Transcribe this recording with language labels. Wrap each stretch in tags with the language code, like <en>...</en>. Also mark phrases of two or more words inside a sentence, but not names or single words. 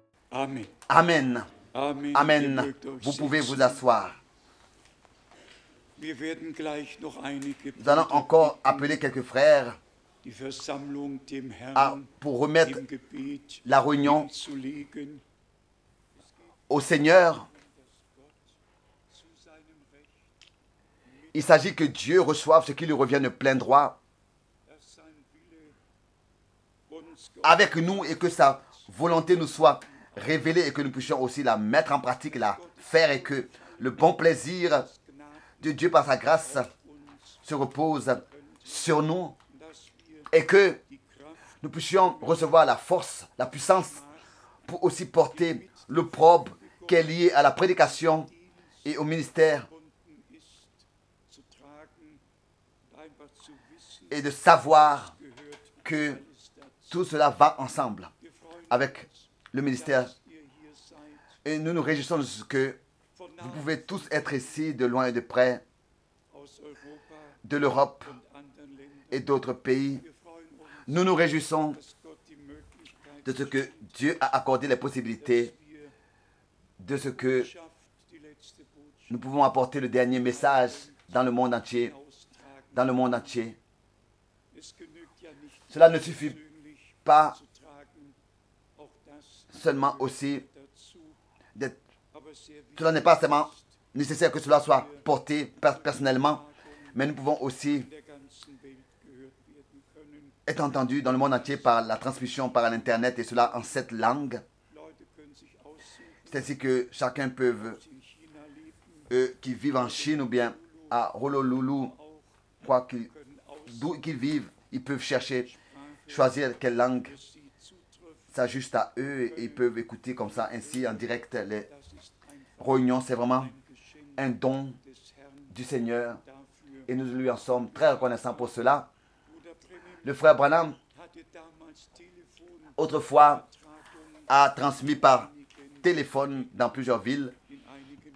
<de>Amen. Amen. Amen. Amen. Ihr mögt euch</de> <fr>Vous pouvez</fr> <de>setzen.</de> <fr>vous asseoir.</fr> <de>Wir werden gleich noch einige</de> <fr>Nous allons</fr> <de>Brüder</de> <fr>encore</fr> <de>bitten,</de> <fr>appeler quelques frères</fr> <de>die Versammlung dem</de> <fr>à,</fr> <de>Herrn</de> <fr>pour remettre</fr> <de>im Gebet</de> <fr>la réunion</fr> <de>hinzulegen.</de> <fr>au Seigneur.</fr> <de>Zu seinem Recht,</de> <fr>Il s'agit que Dieu reçoive ce qui lui revient de plein droit</fr> <de>dass sein Wille uns</de> <fr>avec nous et que sa volonté nous soit révélée et que nous puissions aussi la mettre en pratique, la faire et que le bon plaisir de Dieu par sa grâce se repose sur nous</fr> <de>dass wir</de> <fr>et que</fr> <de>die Kraft</de> <fr>nous puissions recevoir la force, la puissance pour aussi porter l'opprobre qui est lié à la prédication et au ministère</fr> <de>verbunden ist, zu tragen, einfach zu wissen,</de> <fr>et de savoir</fr> <de>gehört</de> <fr>que</fr> <de>alles dazu.</de> <fr>tout cela va ensemble</fr> <de>Wir freuen</de> <fr>avec le ministère.</fr> <de>dass ihr hier seid,</de> <fr>Et nous nous réjouissons de ce que</fr> <de>von</de> <fr>vous</fr> <de>nah</de> <fr>pouvez tous être ici, de loin et de près,</fr> <de>aus Europa</de> <fr>de l'Europe</fr> <de>und anderen Ländern.</de> <fr>et d'autres pays.</fr> <de>Wir freuen uns,</de> <fr>Nous nous réjouissons</fr> <de>dass Gott die Möglichkeit</de> <fr>de ce que Dieu a accordé les possibilités,</fr> <de>wir</de> <fr>de ce que</fr> <de>schafft, die letzte Botschaft</de> <fr>nous pouvons apporter le dernier message dans le monde entier.</fr> <de>austragen.</de> <fr>Dans le monde entier.</fr> <de>Es genügt ja nicht</de> <fr>Cela ne suffit</fr> <de>persönlich</de> <fr>pas</fr> <de>zu tragen, auch das</de> <fr>seulement aussi</fr> <de>dazu,</de> <fr>d'être.</fr> <de>aber sehr wichtig</de> <fr>Cela n'est pas seulement nécessaire que cela soit porté personnellement, mais nous pouvons aussi</fr> <de>in der ganzen Welt gehört werden können.</de> <fr>être entendus dans le monde entier par la transmission par l'Internet et cela en 7 langues.</fr> <de>Leute können sich aussuchen,</de> <fr>C'est ainsi que chacun peut,</fr> <de>ob sie in China leben,</de> <fr>eux qui vivent en Chine ou bien à Honolulu,</fr> <de>auch</de> <fr>quoi qu'ils-</fr> <de>können</de> <fr>d'où qu'ils vivent, ils peuvent chercher,</fr> <de>Aussprache</de> <fr>choisir quelle langue</fr> <de>für sie zutrifft.</de> <fr>s'ajuste à eux et ils peuvent écouter comme ça, ainsi en direct les</fr> <de>Das ist einfach</de> <fr>réunions. C'est vraiment</fr> <de>ein Geschenk</de> <fr>un don</fr> <de>des Herrn</de> <fr>du Seigneur</fr> <de>dafür.</de> <fr>et nous lui en sommes très reconnaissants pour cela.</fr> <de>Bruder Brennan</de> <fr>Le frère Branham,</fr> <de>hatte damals Telefon</de> <fr>autrefois,</fr> <de>Übertragungen</de> <fr>a transmis par</fr> <de>einigen-</de> <fr>téléphone dans plusieurs villes</fr> <de>in einigen</de>